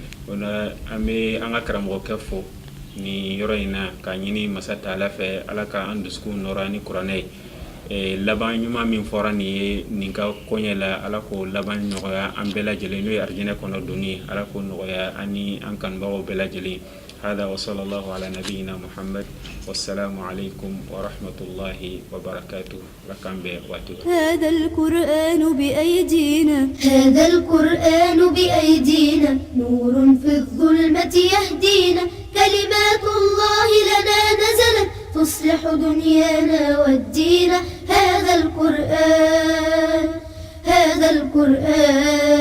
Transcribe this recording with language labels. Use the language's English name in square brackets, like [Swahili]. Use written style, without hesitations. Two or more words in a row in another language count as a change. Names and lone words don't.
[Bambara] O la an bɛ an ka karamɔgɔkɛ fo nin yɔrɔ in na k'a ɲini masa Taala fɛ ala ka an dusukun nɔrɔ ni kuranɛ ye. Laban ɲuman min fɔra nin ye nin ka koɲɛ la ala k'o laban nɔgɔya an bɛɛ lajɛlen n'o ye arijinɛ kɔnɔ donni ala k'o nɔgɔya ani an kanubagaw bɛɛ lajɛlen. [Arabic] هذا وصلى الله على نبينا محمد والسلام عليكم ورحمة الله وبركاته. لكم بواتو. هذا القرآن بأيدينا هذا القرآن بأيدينا نور في الظلمة يهدينا كلمات الله لنا نزلت تصلح دنيانا والدين هذا القرآن